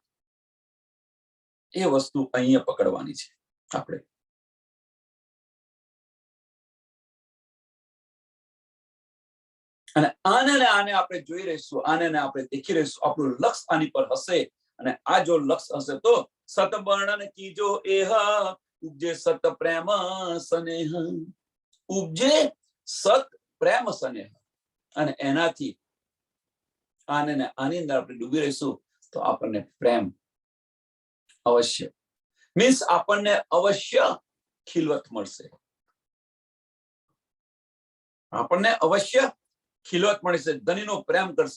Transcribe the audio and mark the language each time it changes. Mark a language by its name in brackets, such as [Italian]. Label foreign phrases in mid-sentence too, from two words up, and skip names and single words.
[Gujarati] એ વસ્તુ અહીંયા પકડવાની છે આપણે। અને આને આપણે જોઈ રહીશું, આને આપણે દેખી રહીશું, આપણું લક્ષ આની પર હશે। અને આ જો લક્ષ હશે તો સત વર્ણન [Hindi] की जो एह, ઉપજે સત પ્રેમ સ્નેહ, ઉપજે સત પ્રેમ સ્નેહ। [Gujarati] અને એનાથી આની અંદર આપણે ડૂબી રહીશું તો આપણને પ્રેમ અવશ્ય, મીન્સ આપણને અવશ્ય ખિલવત મળશે, આપણને અવશ્ય ખિલવત મળશે, ધનીનો પ્રેમ કરશે।